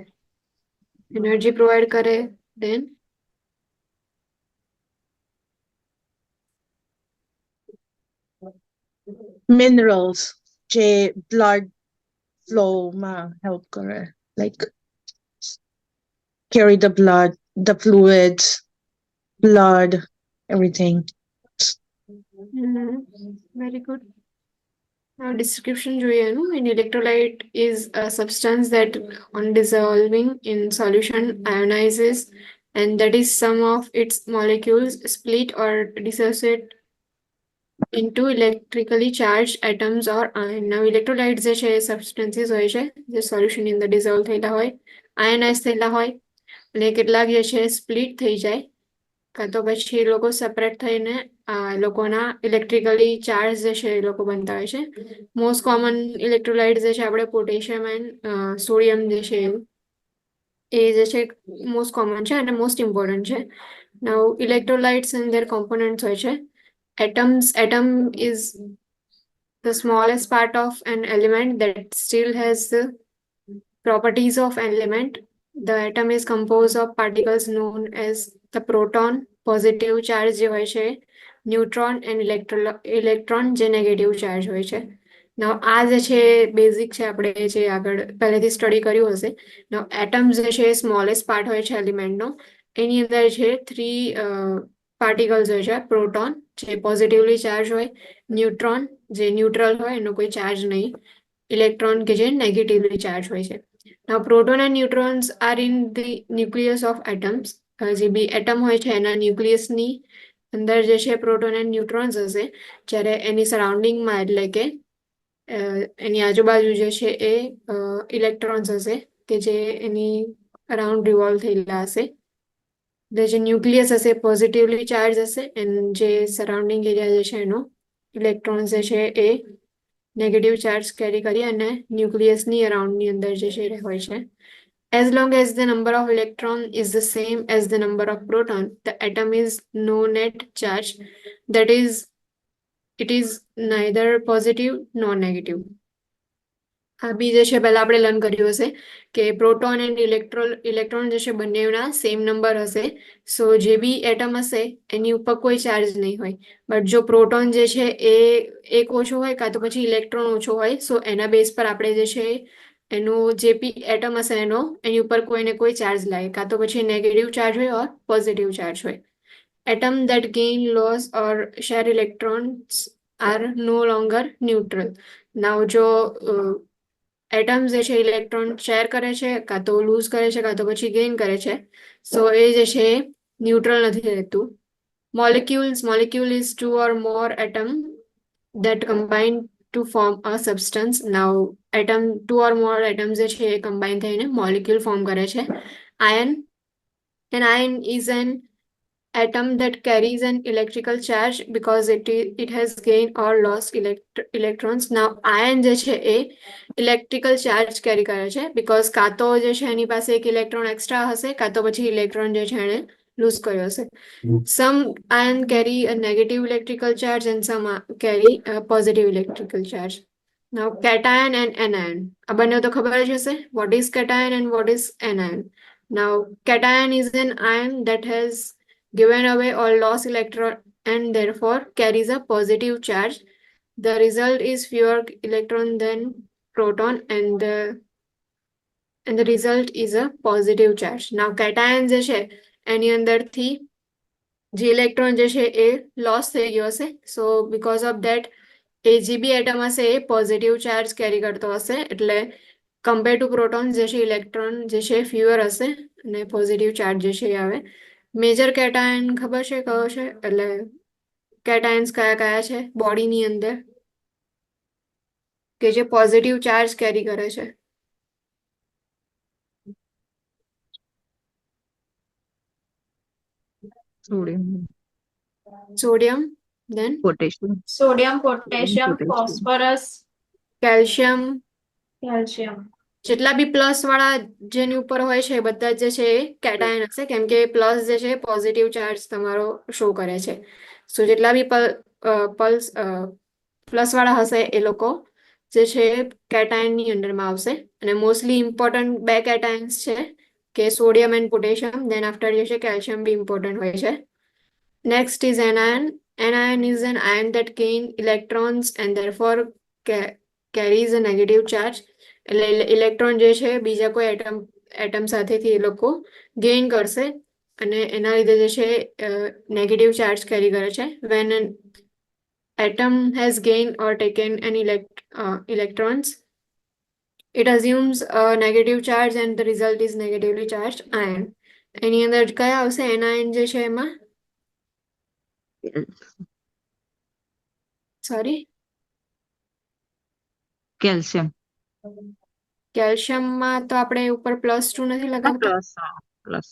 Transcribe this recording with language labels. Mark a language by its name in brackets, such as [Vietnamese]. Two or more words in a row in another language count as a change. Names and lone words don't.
[English] energy provide [Gujarati] કરે દેન [English] Minerals, જે blood flow માં help કરે, like carry the blood, the fluids, blood, everything. Very good. Now description [Gujarati] જોઈએ એનું. [English] An electrolyte is a substance that on dissolving in solution ionizes and that is some of its molecules split or dissociate into electrically charged atoms or ion. Now electrolytes [Gujarati] જે છે એ substances હોય છે જે solution ની અંદર dissolve થયેલા હોય, ionize થયેલા હોય અને કેટલાક જે છે split થઈ જાય કાં તો પછી એ લોકો સેપરેટ થઈને લોકોના [English] electrically charge [Gujarati] જે છે એ લોકો બનતા હોય છે. [English] most common electrolyte [Gujarati] જે છે આપણે [English] potassium and sodium [Gujarati] જે છે એ જે છે [English] most common [Gujarati] છે અને [English] most important [Gujarati] છે. [English] now electrolytes and their components [Gujarati] હોય છે. [English] Atom is the smallest part of an element that still has the properties of an element. The atom is composed of particles known as the proton, positive charge [Gujarati] જે હોય છે, [English] neutron and electron જે negative charge [Gujarati] હોય છે. Now આ જે છે બેઝિક છે આપણે જે આગળ પહેલેથી સ્ટડી કર્યું હશે. [English] Now atoms [Gujarati] જે છે [English] smallest part [Gujarati] હોય છે એલિમેન્ટનો. એની અંદર છે 3 પાર્ટિકલ્સ હોય છે. પ્રોટોન જે [English] positively charge [Gujarati] હોય, ન્યુટ્રોન જે ન્યુટ્રલ હોય એનો કોઈ ચાર્જ નહીં, ઇલેક્ટ્રોન કે જે [English] negatively charge [Gujarati] હોય છે. [English] Now proton and neutrons are in the nucleus of atoms. [Gujarati] જે બી એટમ હોય છે એના ન્યુક્લિયસની અંદર જે છે [English] proton and neutrons [Gujarati] હશે, જ્યારે એની સરાઉન્ડિંગમાં એટલે કે એની આજુબાજુ જે છે એ ઇલેક્ટ્રોન્સ હશે કે જે એની [English] around revolve [Gujarati] થયેલા હશે. જે ન્યુક્લિયસ હશે [English] positively charge [Gujarati] હશે એન્ડ જે [English] surrounding area [Gujarati] જે છે એનો ઇલેક્ટ્રોન્સ જે છે એ [English] negative charge carry [Gujarati] કરી અને ન્યુક્લિયસની અરાઉન્ડની અંદર જે છે એ હોય છે. [English] As long as the number of electron is the same as the number of proton, the atom is no net charge. That is, it is neither positive nor negative. [Gujarati] આ બી જે છે પહેલા આપણે લર્ન કર્યું હશે કે [English] proton and electron [Gujarati] જે છે બંનેના [English] same number [Gujarati] હશે. સો જે બી એટમ હશે એની ઉપર કોઈ ચાર્જ નહીં હોય. બટ જો પ્રોટોન જે છે એ એક ઓછો હોય કાં તો પછી ઇલેક્ટ્રોન ઓછો હોય, સો એના બેઝ પર આપણે જે છે એનું જે બી એટમ હશે એની ઉપર કોઈને કોઈ ચાર્જ લાગે, કાં તો પછી [English] negative charge [Gujarati] હોય [English] or positive charge [Gujarati] હોય. [English] Atom that gain, loss or share electrons are no longer neutral. [Gujarati] Now જો એટમ્સ જે છે [English] electron share [Gujarati] કરે છે કાં તો લૂઝ કરે છે કાં તો પછી ગેઇન કરે છે, સો એ જે છે ન્યુટ્રલ નથી રહેતું. [English] Molecule is two or more atom that combine to form a substance. Now atom, two or more atoms [Gujarati] જે છે એ [English] combine થઈને molecule form કરે છે. An ion is an atom that carries an electrical charge because it has gained or lost electrons. Now ion [Gujarati] જે છે એ [English] electrical charge carry [Gujarati] કરે છે because કાં તો જે છે એની પાસે એક [English] electron extra [Gujarati] હશે કાં તો પછી ઇલેક્ટ્રોન જે છે એને લૂઝ કર્યો હશે. [English] Some ion carry a negative electrical charge and some carry a positive electrical charge. Now cation and anion. [Gujarati] આ બંને તો ખબર જ હશે. [English] What is cation and what is anion? Now cation is an ion that has given away or lost electron and therefore carries a positive charge. The result is fewer electron than proton and the result is a positive charge. Now cation [Gujarati] જે છે એની અંદરથી જે ઇલેક્ટ્રોન જે છે એ લોસ થઈ ગયો હશે. [English] so because of that [Gujarati] એ જે બી એટમ હશે એ [English] positive charge carry [Gujarati] કરતો હશે એટલે [English] compare to proton [Gujarati] જે છે ઇલેક્ટ્રોન જે છે ફ્યુઅર હશે અને [English] positive charge [Gujarati] જે છે એ આવે. [English] major cation [Gujarati] ખબર છે કયો છે એટલે કેટાયન્સ કયા કયા છે બોડીની અંદર કે જે [English] positive charge carry [Gujarati] કરે છે? Sodium, સોડિયમ, then potassium, Sodium, potassium, potassium. phosphorus, કેલ્શિયમ. calcium. જેટલા બી પ્લસ વાળા જેની ઉપર હોય છે એ બધા જે છે એ કેટાયન હશે કેમ કે પ્લસ જે છે [English] positive charge [Gujarati] તમારો શો કરે છે. સો જેટલા બી પલ્સ પ્લસ વાળા હશે એ લોકો જે છે કેટાયનની અંડરમાં આવશે અને [English] mostly important [Gujarati] બે કેટાયન્સ છે કે [English] sodium and potassium. then after [Gujarati] જે છે કેલ્શિયમ બી ઇમ્પોર્ટન્ટ હોય છે. [English] Next is anion. Anion is an ion that gain electrons and therefore carries a negative charge. [Gujarati] એટલે ઇલેક્ટ્રોન જે છે બીજા કોઈ એટમ સાથેથી એ લોકો ગેઇન કરશે અને એના લીધે જે છે [English] negative charge carry [Gujarati] કરે છે. [English] When an atom has gained or taken an electrons, it assumes a negative charge and the result is negatively charged ion. [Gujarati] એની અંદર કયા આવશે anion જે છે એમાં? સોરી, Calcium. કેલ્શિયમમાં તો આપણે ઉપર +2 નથી લગાવતા. Plus.